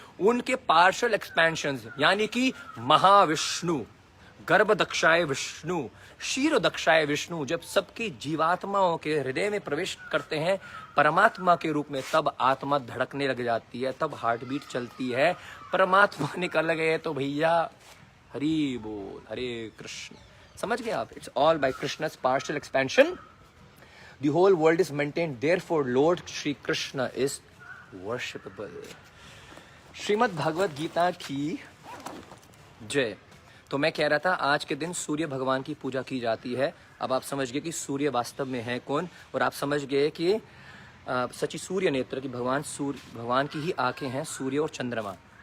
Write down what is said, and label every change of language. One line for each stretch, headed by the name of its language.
Hindi: उनके partial expansion यानी कि महाविष्णु, गर्भ दक्षाय विष्णु, शीर दक्षाय विष्णु जब सबकी जीवात्माओं के हृदय में प्रवेश करते हैं परमात्मा के रूप में, तब आत्मा धड़कने लग जाती है, तब हार्ट बीट चलती है। परमात्मा निकल गए तो भैया हरि बोल, हरे कृष्ण। समझ गए आप?
English: It's all by Krishna's partial expansion. The whole world is maintained, therefore Lord Shri Krishna is worshipable.
Hindi: Shrimad Bhagavat Gita की जय। तो मैं कह रहा था आज के दिन सूर्य भगवान की पूजा की जाती है। अब आप समझ गए कि सूर्य वास्तव में है कौन, और आप समझ गए कि सच्ची सूर्य नेत्र की भगवान की ही आंखें हैं, सूर्य और चंद्रमा।